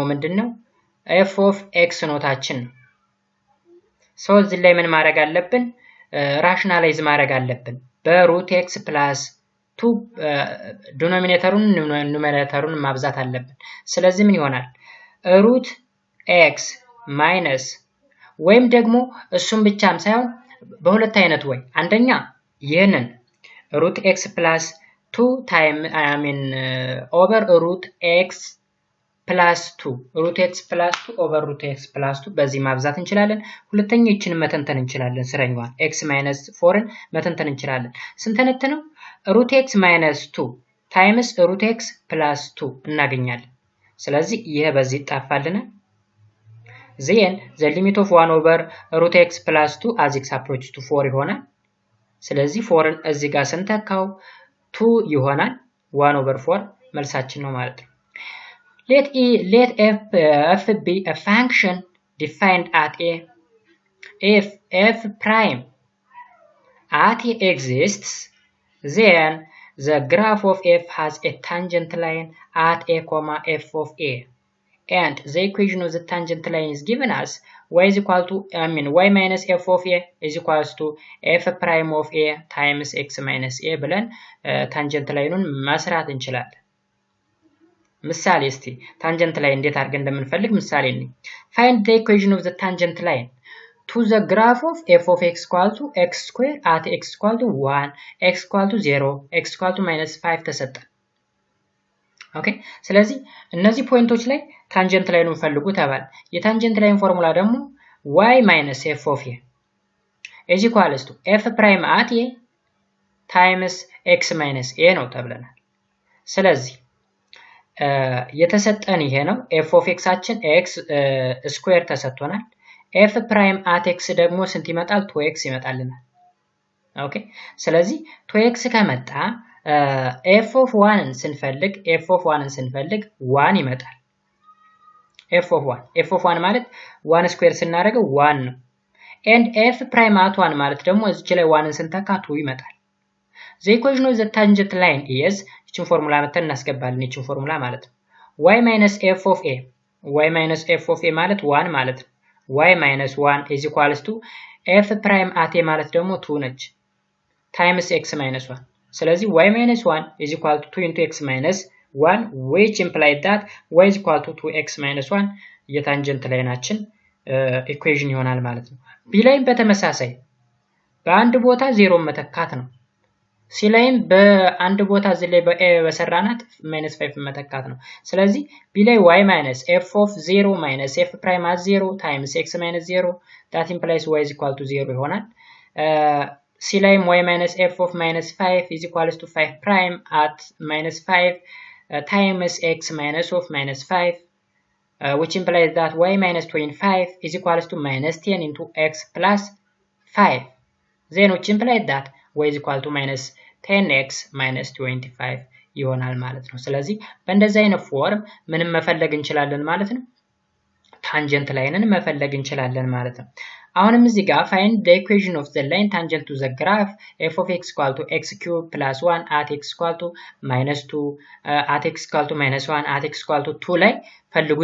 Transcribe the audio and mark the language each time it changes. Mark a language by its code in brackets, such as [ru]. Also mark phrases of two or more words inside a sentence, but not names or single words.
[am] ምንድነው [en] f of x [am] ኖታችን ነው። ሶ እዚህ ላይ ምን ማድረግ አለብን ራሽናላይዝ ማድረግ አለብን በሩት [en] x plus 2 [am] ዲኖሚኔተሩን ኑሜሬተሩን ማብዛት አለብን። ስለዚህ ምን ይሆናል [en] root x minus [am] ወይም ደግሞ እሱም ብቻም ሳይሆን በሁለት አይነት ወይ አንደኛ ይሄንን [en] root x plus 2 time over root x plus 2 root x plus 2 over root x plus 2 [am] በዚህ ማብዛት እንችላለን። ሁለተኛ ይችን መተንተን እንችላለን ስረኛዋን [en] x minus [am] 4ን መተንተን እንችላለን። ስንተነተነው [en] root x minus 2 times root x plus 2 [am] እናገኛለን። ስለዚህ ይሄ በዚህ ይጣፋልናል። [en] then the limit of 1 over root x plus 2 as x approaches to 4 [am] ይሆናል። ስለዚህ 4ን እዚህ ጋር ስንተካው 2 ይሆናል [en] 1 over 4 [am] መልሳችን ነው ማለት ነው። [en] let f be a function defined at a if f prime at a exists, then the graph of f has a tangent line at a comma f of a, and the equation of the tangent line is given as y is equal to y minus f of a is equals to f prime of a times x minus a [am] ብለን ታንጀንት ላይኑን መስራት እንችላለን። ምሳሌ እስቲ ታንጀንት ላይን እንዴት አድርገን እንደምንፈልግ ምሳሌ እንይ። [en] find the equation of the tangent line to the graph of f of x equal to x square at x equal to 1, x equal to 0, x equal to minus 5 [am] ተሰጠ። ኦኬ ስለዚህ እነዚህ ፖይንቶች ላይ ታንጀንት ላይኑን ፈልጉ ተባለ። የታንጀንት ላይን ፎርሙላ ደግሞ [en] y minus f of a is equals to f prime at a times x minus a [am] ነው ተብለናል። ስለዚህ የተሰጠን ይሄ ነው። [en] f of x [am] አችን x ስኩዌር ተሰጥቶናል። [en] f prime at x [am] ደግሞ ስንት ይመጣል? 2x ይመጣልናል። ኦኬ ስለዚህ 2x ከመጣ [en] f of 1ን [am] ስንፈልግ 1 ይመጣል። [en] f of 1 [am] ማለት 1 ስኩዌር ስናደርገው 1 ነው። [en] and f prime at 1 [am] ማለት ደግሞ እዚህ ላይ 1ን ስንተካ 2 ይመጣል። [en] the equation of the tangent line is [am] እቺን ፎርሙላ መተን እናስገባለን። እቺን ፎርሙላ ማለት ነው [en] y minus f of a [am] ማለት 1 ማለት ነው። [en] y minus 1 is equals to f prime at a [am] ማለት ደግሞ 2 ነች [en] times x minus 1 [am] ስለዚህ [en] y minus 1 is equal to 2 into x minus 1 [am] which implies that y is equal to 2x minus 1 የታንጀንት ላይናችን ኢኩዌሽን ይሆናል ማለት ነው። b ላይም በተመሳሳይ በአንድ ቦታ 0 መተካት ነው። c ላይም በአንድ ቦታ እዚህ ላይ በሰራናት -5 መተካት ነው። ስለዚህ b ላይ [en] y minus f of 0 minus f prime at 0 times x minus 0 that implies y is equal to 0 [am] ይሆናል። [en] c ላይም y minus f of minus 5 is equals to 5 prime at minus 5 times x minus of minus 5 which implies that y minus 25 is equals to minus 10 into x plus 5 then which implies that y is equal to minus 10x minus 25 [am] ይሆናል ማለት ነው። ስለዚህ በእንደዚህ አይነት ፎርም ምንም መፈለግ እንችላለን ማለት ነው። [en] ታንጀንት [am] ላይንን መፈለግ እንችላለን ማለት ነው። አሁንም እዚህ ጋር [en] find the equation of the line tangent to the graph f of x equal to x cubed plus 1 at x equal to minus 2 at x equal to minus 1 at x equal to 2 [am] ላይ ፈልጉ